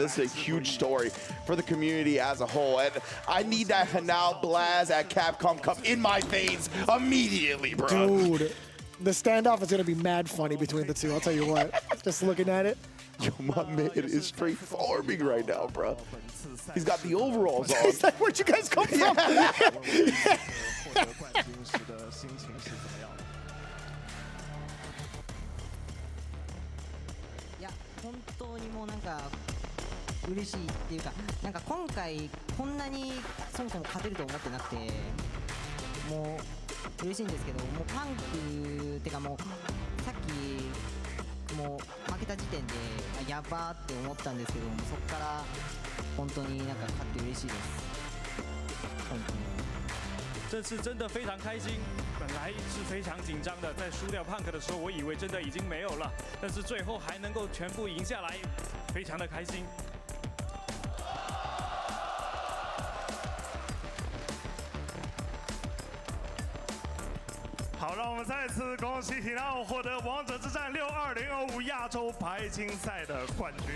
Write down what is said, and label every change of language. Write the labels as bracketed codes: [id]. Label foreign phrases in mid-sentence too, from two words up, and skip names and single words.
[en] This is a huge story for the community as a whole. And I need that Hanao Blaz at Capcom Cup in my veins immediately, bro. Dude, the standoff is gonna be mad funny between the two, I'll tell you what. Just looking at it. Yo, my man is straight farming right now, bro. He's got the overalls on. He's like, where'd you guys come from? [ja] 本当にもうなんか嬉しいっていうか、なんか今回こんなにそもそも勝てると思ってなくて、もう嬉しいんですけど、もうパンクってかもうさっきもう負けた時点でやばーって思ったんですけども、そこから本当になんか勝って嬉しいです。本当に。 [zh] 这次真的非常开心，本来是非常紧张的，在输掉Punk的时候，我以为真的已经没有了，但是最后还能够全部赢下来，非常的开心。好，让我们再次恭喜Hanao获得王者之战62025亚洲排青赛的冠军。